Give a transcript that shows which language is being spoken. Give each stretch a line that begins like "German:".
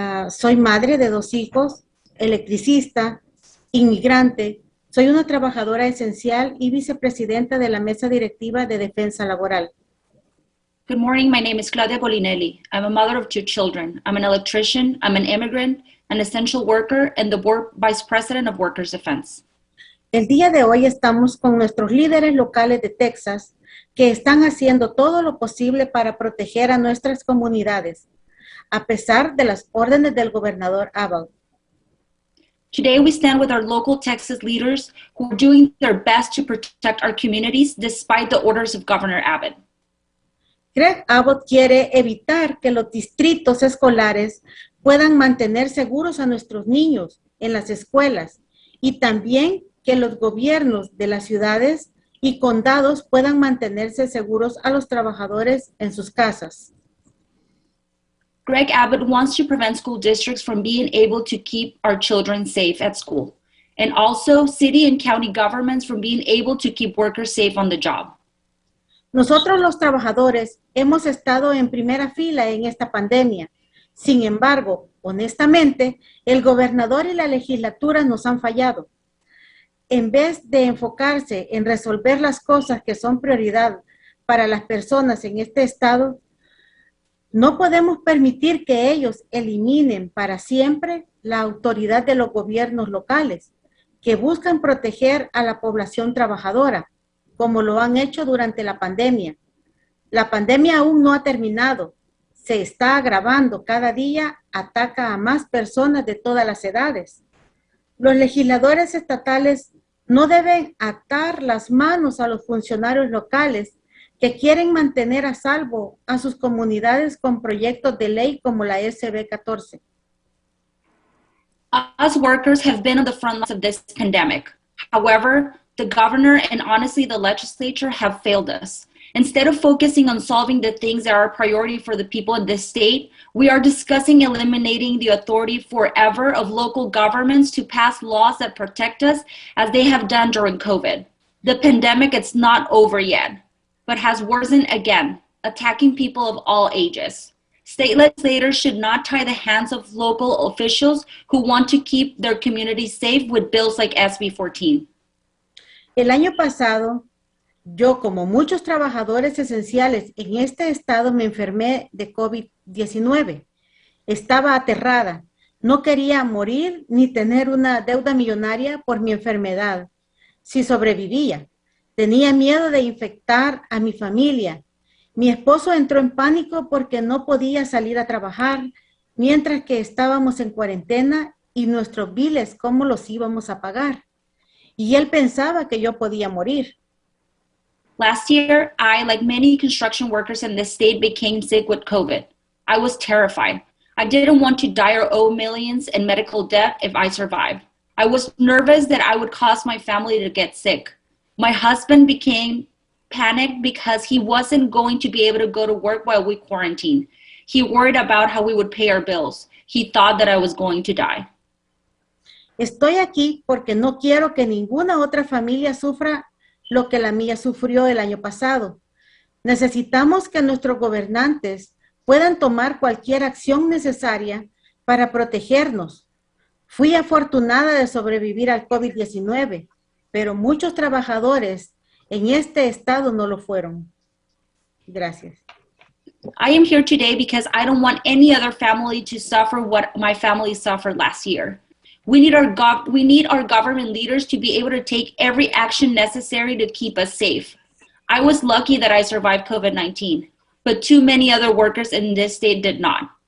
Spanish: Soy madre de 2 hijos, electricista, inmigrante. Soy una trabajadora esencial y vicepresidenta de la Mesa Directiva de Defensa Laboral.
English: Good morning, my name is Claudia Golinelli. I'm a mother of 2 children. I'm an electrician, I'm an immigrant, an essential worker, and the board vice president of Workers' Defense.
Spanish: El día de hoy estamos con nuestros líderes locales de Texas que están haciendo todo lo posible para proteger a nuestras comunidades, a pesar de las órdenes del gobernador Abbott.
English: Today, we stand with our local Texas leaders who are doing their best to protect our communities despite the orders of Governor Abbott.
Spanish: Greg Abbott quiere evitar que los distritos escolares puedan mantener seguros a nuestros niños en las escuelas y también que los gobiernos de las ciudades y condados puedan mantenerse seguros a los trabajadores en sus casas.
English: Greg Abbott wants to prevent school districts from being able to keep our children safe at school, and also city and county governments from being able to keep workers safe on the job.
Spanish: Nosotros los trabajadores hemos estado en primera fila en esta pandemia. Sin embargo, honestamente, el gobernador y la legislatura nos han fallado. En vez de enfocarse en resolver las cosas que son prioridad para las personas en este estado, no podemos permitir que ellos eliminen para siempre la autoridad de los gobiernos locales que buscan proteger a la población trabajadora, como lo han hecho durante la pandemia. La pandemia aún no ha terminado, se está agravando cada día, ataca a más personas de todas las edades. Los legisladores estatales no deben atar las manos a los funcionarios locales que quieren mantener a salvo a sus comunidades con proyectos de ley como la SB 14.
English: Us workers have been on the front lines of this pandemic. However, the governor and honestly the legislature have failed us. Instead of focusing on solving the things that are a priority for the people in this state, we are discussing eliminating the authority forever of local governments to pass laws that protect us as they have done during COVID. The pandemic is not over yet, but has worsened again, attacking people of all ages. State legislators should not tie the hands of local officials who want to keep their communities safe with bills like SB 14.
Spanish: El año pasado, yo, como muchos trabajadores esenciales en este estado, me enfermé de COVID-19. Estaba aterrada. No quería morir ni tener una deuda millonaria por mi enfermedad. Si sobrevivía, tenía miedo de infectar a mi familia. Mi esposo entró en pánico porque no podía salir a trabajar, mientras que estábamos en cuarentena y nuestros biles, ¿cómo los íbamos a pagar? Y él pensaba que yo podía morir.
English: Last year, I, like many construction workers in this state, became sick with COVID. I was terrified. I didn't want to die or owe millions in medical debt if I survived. I was nervous that I would cause my family to get sick. My husband became panicked because he wasn't going to be able to go to work while we quarantined. He worried about how we would pay our bills. He thought that I was going to die.
Spanish: Estoy aquí porque no quiero que ninguna otra familia sufra lo que la mía sufrió el año pasado. Necesitamos que nuestros gobernantes puedan tomar cualquier acción necesaria para protegernos. Fui afortunada de sobrevivir al COVID-19, pero muchos trabajadores en este estado no lo fueron. Gracias.
English: I am here today because I don't want any other family to suffer what my family suffered last year. We need our government leaders to be able to take every action necessary to keep us safe. I was lucky that I survived COVID-19, but too many other workers in this state did not.